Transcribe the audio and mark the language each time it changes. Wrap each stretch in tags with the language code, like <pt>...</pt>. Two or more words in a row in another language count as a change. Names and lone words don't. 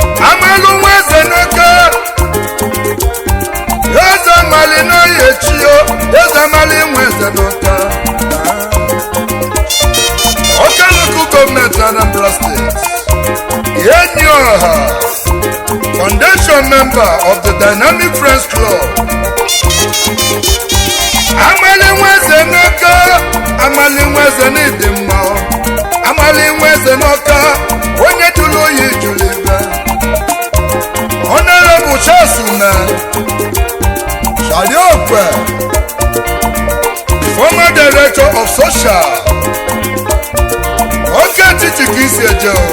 <ig>Amalụ nwa eze n'oke. Eze mali n'oye chi o. Eze mali nwa eze n'oke.</ig> <en>Oke local government Anambra State.</en> <ig>Enyi ọha.</ig> <en>Foundation member of the Dynamic Friends Club.</en> <ig>Amali nwa eze n'oke. Amali nwa eze n'ịdị mma. Amali nwa eze n'oke. Onye jụrụ oyi jụrụ ibe.</ig> <en>Honorable Charles Ume, Shali Okwe, former director of social.</en> <ig>Oke etiti ka isi eje o.</ig>